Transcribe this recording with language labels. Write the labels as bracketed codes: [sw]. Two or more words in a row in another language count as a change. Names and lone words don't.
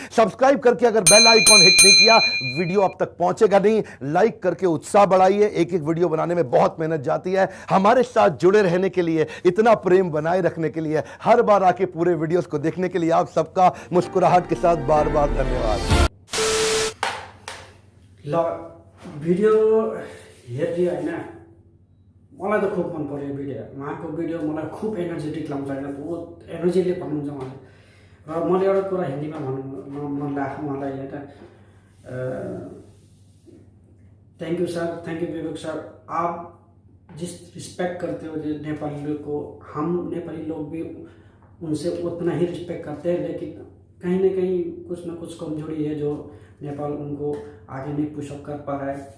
[hi] सब्सक्राइब करके अगर [en] bell icon [hi] हिट नहीं किया, वीडियो अब तक पहुंचेगा नहीं। लाइक करके उत्साह बढ़ाइए, एक एक वीडियो बनाने में बहुत मेहनत जाती है। हमारे साथ जुड़े रहने के लिए, इतना प्रेम बनाए रखने के लिए, हर बार आके पूरे वीडियोस को देखने के लिए आप सबका मुस्कुराहट के साथ बार बार धन्यवाद। [ne] भिडियो हेरिदियो होइन, मलाई त खूब मन पर्यो भिडियो। उहाँको भिडियो मलाई खूब एनर्जेटिक लाग्छ होइन, बहुत एनर्जीले भन्नुहुन्छ उहाँले। र मैले एउटा कुरा हिन्दीमा भन्नु मन लाग्छ उहाँलाई होइन, [en] thank you sir, thank you Vivek sir. [hi] आप जिस रिस्पेक्ट करते हो जो नेपाली लोग को, हम नेपाली लोग भी उनसे उतना ही रिस्पेक्ट करते हैं, लेकिन कहीं ना कहीं कुछ ना कुछ कमजोरी है जो नेपाल उनको आगे नहीं पुशअप कर पा रहा है।